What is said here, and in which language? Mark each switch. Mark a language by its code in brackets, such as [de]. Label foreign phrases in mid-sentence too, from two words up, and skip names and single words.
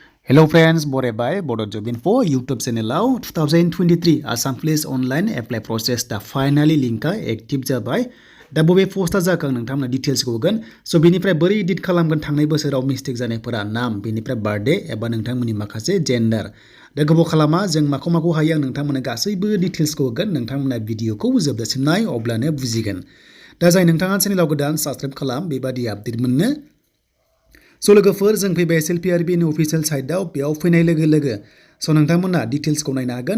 [en] Hello friends, Bodo by Bodo Job Info YouTube channel 2023 Assam Police Online Apply Process da finally link active [brx] जाबाय दा बबे पोस्टआ जाखो आं नोंथांमोननो डिटेल्स होगोन सो बेनिफ्राय बोरै एडिट खालामगोन थांनाय बोसोराव मिस्टेक जानायफोरा नाम बेनिफ्राय बार्थडे एबा नोंथांमोननि माखासे जेन्डार दा गोबाव खालामा जों माखौ हायो आं नोंथांमोननो गासैबो डिटेल्सखौ होगोन नोंथांमोना भिडिअखौ जोबजासिम नाय अब्लानो बुजिगोन दा जाय नोंथाङा चेनेलाव गोदान साबस्क्राइब खालाम बेबादि आपडेट मोननो सो लोगोफोर जों फैबाय SLPRB नि [en] official site [brx] बेयाव फैनाय लोगो सो नोंथांमोना डिटेल्सखौ नायनो हागोन